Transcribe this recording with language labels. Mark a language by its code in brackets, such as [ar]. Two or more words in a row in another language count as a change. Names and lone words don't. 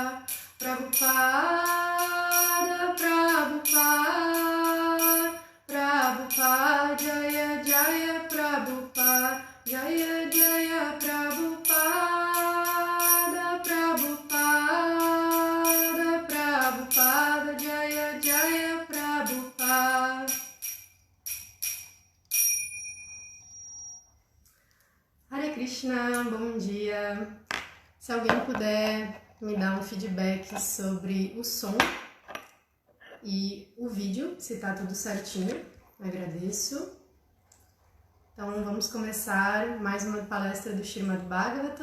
[sa] Prabhupada, Jaya Jaya Prabhupada, Jaya Jaya Prabhupada, Jaya Jaya Prabhupada. [pt] Hare Krishna, bom dia. Se alguém puder me dar um feedback sobre o som e o vídeo, se tá tudo certinho, agradeço. Então vamos começar mais uma palestra do Srimad Bhagavatam.